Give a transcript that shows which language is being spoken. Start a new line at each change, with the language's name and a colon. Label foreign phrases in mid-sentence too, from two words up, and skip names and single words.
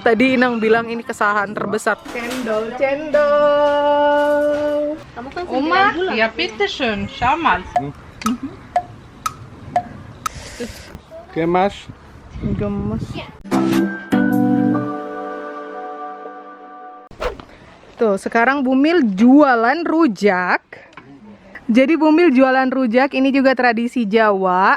Indonesian: Tadi Inang bilang ini kesalahan terbesar. Cendol, cendol. Kamu kan Oma, 9 bulan.
German: ya bitteschön, schau mal.
Indonesian: Gemas. Gemes. Tuh, sekarang Bumil jualan rujak. Jadi Bumil jualan rujak, ini juga tradisi Jawa.